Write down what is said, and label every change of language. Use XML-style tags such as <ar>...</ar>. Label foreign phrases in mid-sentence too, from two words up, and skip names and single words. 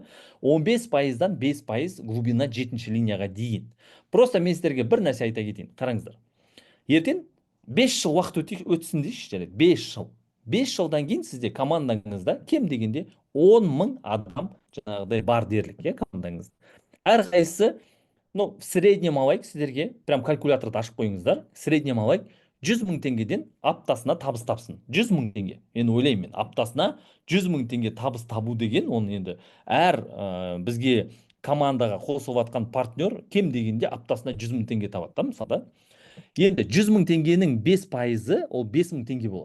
<kk>15%-дан 5% глубина 7-ші линияға дейін. Просто мен сіздерге бір нәрсе айта кетейін. Қараңыздар. Ертең 5 жыл уақыт өтсін дейші, жарайды, 5 жыл. 5 жылдан кейін сізде командаңызда кем дегенде 10 мың адам жаңағыдай бар дерлік, командаңызда. Әрқайсысы,</kk> <ru>в среднем</ru> <kk>алайық, сіздерге прям калькуляторды ашып қойыңыздар.</kk> <ru>В среднем</ru> <kk>алайық, 100 мың теңгеден аптасына табыс тапсын. 100 мың теңге. Мен ойлаймын, аптасына 100 мың теңге табыс табу деген, оны енді әр бізге командаға қосылып атқан партнер кем дегенде аптасына 100 мың теңге табады да, мысалы. Енді 100 мың теңгенің 5%-ы ол 5 мың теңге болады.</kk>